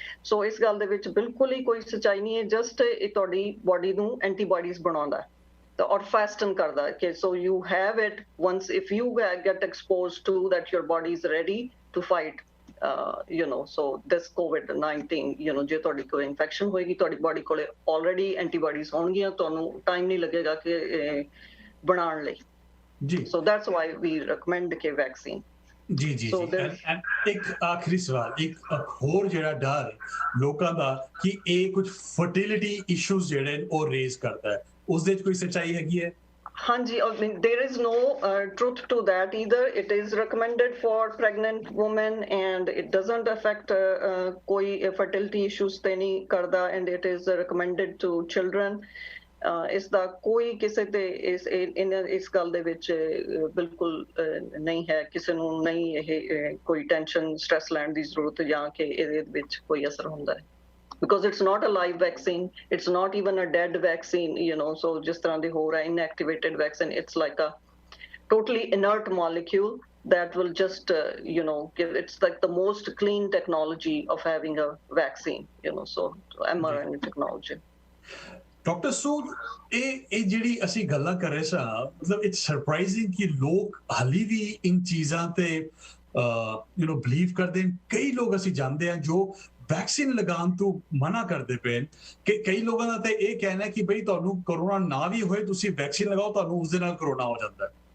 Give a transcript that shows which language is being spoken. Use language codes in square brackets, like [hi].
[pa] ਸੋ ਇਸ ਗੱਲ ਦੇ ਵਿੱਚ ਬਿਲਕੁਲ ਹੀ ਕੋਈ ਸੱਚਾਈ ਨਹੀਂ ਹੈ। ਜਸਟ ਇਹ ਤੁਹਾਡੀ ਬਾਡੀ ਨੂੰ ਐਂਟੀਬਾਡੀਜ਼ ਬਣਾਉਂਦਾ ਔਰ ਫਾਸਟਨ ਕਰਦਾ ਕਿ so you have it [en] once if you get exposed to that, your body is ready to fight so this COVID-19, [pa] ਜੇ ਤੁਹਾਡੀ ਕੋਈ ਇਨਫੈਕਸ਼ਨ ਹੋਏਗੀ, ਤੁਹਾਡੀ ਬਾਡੀ ਕੋਲੇ ਆਲਰੇਡੀ ਐਂਟੀਬਾਡੀਜ਼ ਹੋਣਗੀਆਂ, ਤੁਹਾਨੂੰ ਟਾਈਮ ਨਹੀਂ ਲੱਗੇਗਾ ਕਿ ਬਣਾਉਣ ਲਈ। ਜੀ, [en] so that's why we recommend the vaccine. [pa] ਜੀ ਜੀ ਜੀ। ਇੱਕ ਆਖਰੀ ਸਵਾਲ, ਇੱਕ ਹੋਰ ਜਿਹੜਾ ਡਰ ਲੋਕਾਂ ਦਾ ਕਿ ਇਹ ਕੁਝ ਫਰਟੀਲਿਟੀ ਇਸ਼ੂਜ਼ ਜਿਹੜੇ ਉਹ ਰੇਜ਼ ਕਰਦਾ ਹੈ, ਉਸ ਦੇ ਵਿੱਚ ਕੋਈ ਸੱਚਾਈ ਹੈਗੀ ਹੈ? [en] Hanji, I mean, there is no truth to that either. It is recommended for pregnant women and it doesn't affect koi fertility issues [pa] te nahi karda, [en] and it is recommended to children. [pa] ਇਸ ਦਾ ਕੋਈ ਕਿਸੇ ਤੇ ਇਸ ਗੱਲ ਦੇ ਵਿੱਚ ਬਿਲਕੁਲ ਨਹੀਂ ਹੈ, ਕਿਸੇ ਨੂੰ ਨਹੀਂ ਇਹ ਕੋਈ ਟੈਨਸ਼ਨ, ਸਟ੍ਰੈਸ ਲੈਣ ਦੀ ਜ਼ਰੂਰਤ ਜਾਂ ਕਿ ਇਹਦੇ ਵਿੱਚ ਕੋਈ ਅਸਰ ਹੁੰਦਾ ਹੈ। [en] Because it's not a live vaccine, it's not even a dead vaccine, so [pa] ਜਿਸ ਤਰ੍ਹਾਂ ਦੇ ਹੋ ਰਿਹਾ [en] inactivated vaccine, it's like a totally inert molecule, that will just give, it's like the most clean technology of having a vaccine, so mRNA technology. [pa] Doctor Sood, ਇਹ ਜਿਹੜੀ ਅਸੀਂ ਗੱਲਾਂ ਕਰ ਰਹੇ ਸਾਂ, ਮਤਲਬ ਇਟਸ ਸਰਪ੍ਰਾਈਜ਼ਿੰਗ ਕਿ ਲੋਕ ਹਾਲੀ ਵੀ ਇਨ ਚੀਜ਼ਾਂ ਤੇ ਬਲੀਵ ਕਰਦੇ ਹਨ। ਕਈ ਲੋਕ ਅਸੀਂ ਜਾਣਦੇ ਹਾਂ ਜੋ ਵੈਕਸੀਨ ਲਗਾਉਣ ਤੋਂ ਮਨਾ ਕਰਦੇ ਪਏ ਕਿ ਕਈ ਲੋਕਾਂ ਦਾ ਤੇ ਇਹ ਕਹਿਣਾ ਕਿ ਬਈ ਤੁਹਾਨੂੰ ਕਰੋਨਾ ਨਾ ਵੀ ਹੋਏ, ਤੁਸੀਂ ਵੈਕਸੀਨ ਲਗਾਓ, ਤੁਹਾਨੂੰ ਉਸ ਦੇ ਨਾਲ ਕਰੋਨਾ ਹੋ ਜਾਂਦਾ।